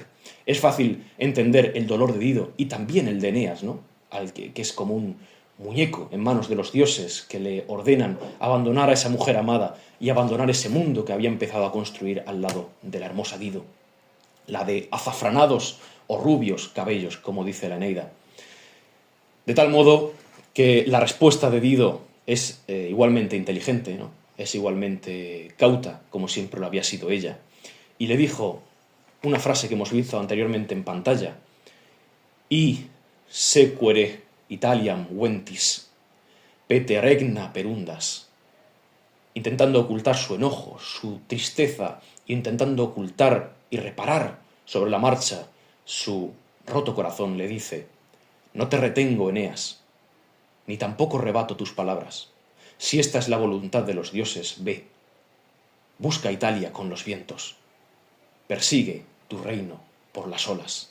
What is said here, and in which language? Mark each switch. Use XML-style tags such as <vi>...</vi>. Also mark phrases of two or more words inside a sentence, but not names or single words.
<es>Es fácil entender el dolor de Dido y también el de Eneas, ¿no?, que es como un muñeco en manos de los dioses que le ordenan abandonar a esa mujer amada y abandonar ese mundo que había empezado a construir al lado de la hermosa Dido, la de azafranados o rubios cabellos, como dice la Eneida. De tal modo que la respuesta de Dido es igualmente inteligente, ¿no?, es igualmente cauta, como siempre lo había sido ella, y le dijo una frase que hemos visto anteriormente en pantalla:</es> <la>I sequere Italiam ventis, pete regna perundas,</la> <es>intentando ocultar su enojo, su tristeza, intentando ocultar y reparar sobre la marcha su roto corazón, le dice: no te retengo, Eneas, ni tampoco rebato tus palabras. Si esta es la voluntad de los dioses, ve, busca Italia con los vientos, persigue tu reino por las olas.</es>